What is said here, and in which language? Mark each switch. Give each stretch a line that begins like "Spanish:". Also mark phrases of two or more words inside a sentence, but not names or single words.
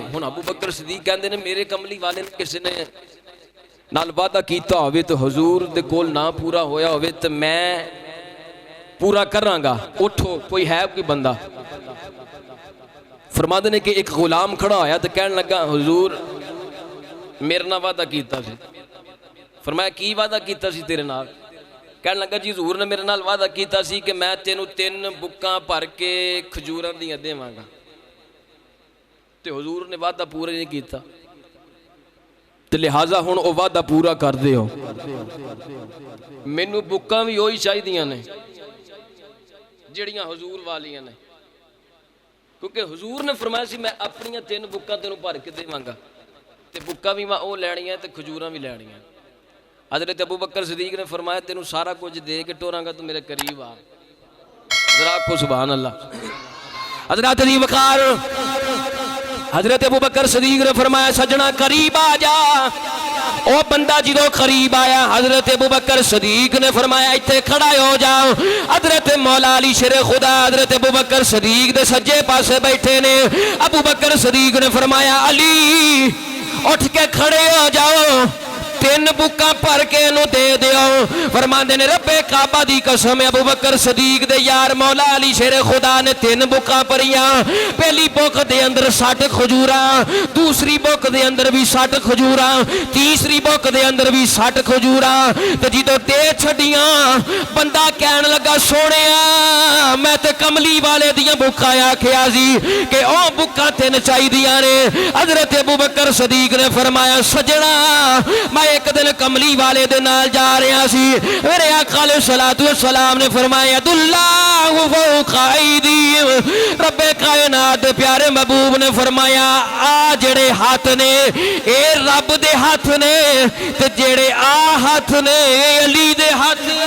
Punjabi: ہن ابو بکر صدیق کہندے نے میرے کملی والے نے کسی نے نال وعدہ کیتا ہوئے تو حضور دے کول نہ پورا ہویا ہوئے تو میں پورا کراں گا. اٹھو کوئی ہے کوئی بندہ. فرماندے نے کہ ایک غلام کھڑا ہویا تو کہنے لگا حضور میرے نال وعدہ کیتا سی. فرمایا کی وعدہ کیتا سی تیرے نال؟ کہنے لگا جی حضور نے میرے نال وعدہ کیتا سی کہ میں تینوں 3 بکاں بھر کے کھجوراں دیاں دیواں گا. تے حضور نے وعدہ پورا نہیں کیتا تے لہٰذا ہن او وعدہ پورا کر دیو. مینوں بکاں بھی وہی چاہیدیاں نے جڑیاں حضور والیاں نے، کیونکہ حضور نے فرمایا سی میں اپنیاں 3 بکاں تینوں بھر کے دیواں گا تے بکاں بھی میں او لینیاں تے کھجوراں بھی لینیاں. حضرت ابو بکر صدیق نے فرمایا تینوں سارا کچھ دے کے ٹوراں گا تو میرے قریب آ. ذرا کو
Arabic: سبحان اللہ.
Punjabi: حضرت علی وقار حضرت ابو بکر صدیق نے فرمایا سجنا قریب آ جا. او بندہ جدو قریب آیا حضرت ابو بکر صدیق نے فرمایا ایتھے کھڑا ہو جاؤ. حضرت مولا علی شیر خدا حضرت ابو بکر صدیق دے سجے پاسے بیٹھے نے. ابو بکر صدیق نے فرمایا علی اٹھ کے کھڑے ہو جاؤ، 3 بکاں پر کے انہوں دے دیو. فرماندے نے رب کعبہ دی قسم ابو بکر صدیق دے یار مولا علی شیر خدا نے 3 بکاں پریاں. پہلی بک دے اندر 60 کھجوراں، دوسری بک دے اندر بھی 60 کھجوراں، تیسری بک دے اندر بھی 60 کھجوراں. تے جدو دے چھڑیاں بندہ کہن لگا سونیا میں تے کملی والے دیاں بکاں آکھیا سی کہ او بکاں 3 چاہیدیاں نے. حضرت ابو بکر صدیق نے فرمایا سجنا میں ایک دن کملی والے دے نال جا رہا سی، میرے آقا
Arabic: علیہ الصلوۃ والسلام
Punjabi: نے فرمایا
Arabic: ید اللہ فوق ایدیہم.
Punjabi: رب کائنات دے پیارے محبوب نے فرمایا آ جڑے ہاتھ نے اے رب دے ہاتھ نے تے جڑے آ ہاتھ نے اے علی دے ہاتھ.